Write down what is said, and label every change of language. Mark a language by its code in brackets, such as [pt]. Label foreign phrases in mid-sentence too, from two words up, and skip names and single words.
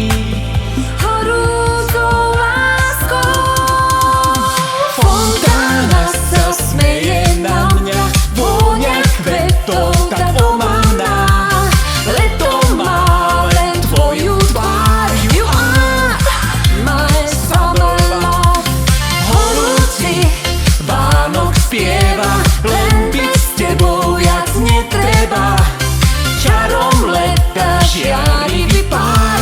[sk] horúcou láskou. Fontána sa smeje na mňa, vôňa kvetov tak omamná. Leto má len tvoju tvár. [en] You are my summer love. [sk] Horúci Vánok spieva, len byť s tebou viac netreba. Čarom leta žiarivý pár.